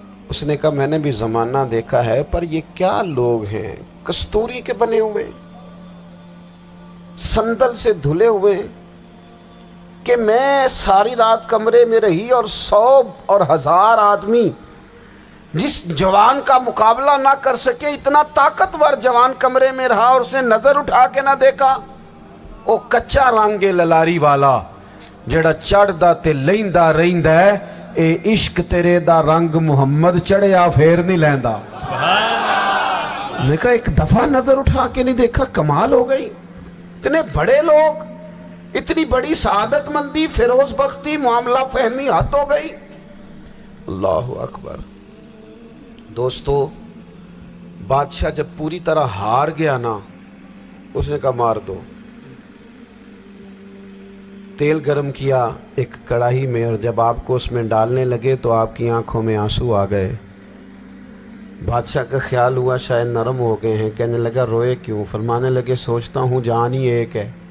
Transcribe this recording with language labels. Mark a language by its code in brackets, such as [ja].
[ur] اس نے کہا میں نے بھی زمانہ دیکھا ہے, پر یہ کیا لوگ ہیں, کستوری کے بنے ہوئے, سندل سے دھلے ہوئے, کہ میں ساری رات کمرے میں رہی اور 100 اور 1000 آدمی جس جوان کا مقابلہ نہ کر سکے, اتنا طاقتور جوان کمرے میں رہا اور اسے نظر اٹھا کے نہ دیکھا. [pa] او کچا رانگے للاری والا جڑا چڑھدا تے لیندا رہندا ہے, اے عشق تیرے دا رنگ محمد چڑھیا پھر نہیں لیندا. [ur] میں کہا ایک دفعہ نظر اٹھا کے نہیں دیکھا, کمال ہو گئی. اتنے بڑے لوگ اتنی بڑی سعادت مندی، فیروز بختی، معاملہ فہمی حد ہو گئی۔ اللہ اکبر۔ دوستو بادشاہ جب پوری طرح ہار گیا نا، اس نے کہا مار دو۔ تیل گرم کیا ایک کڑاہی میں، اور جب آپ کو اس میں ڈالنے لگے تو آپ کی آنکھوں میں آنسو آ گئے۔ بادشاہ کا خیال ہوا شاید نرم ہو گئے ہیں، کہنے لگا روئے کیوں؟ فرمانے لگے سوچتا ہوں جان ہی ایک ہے،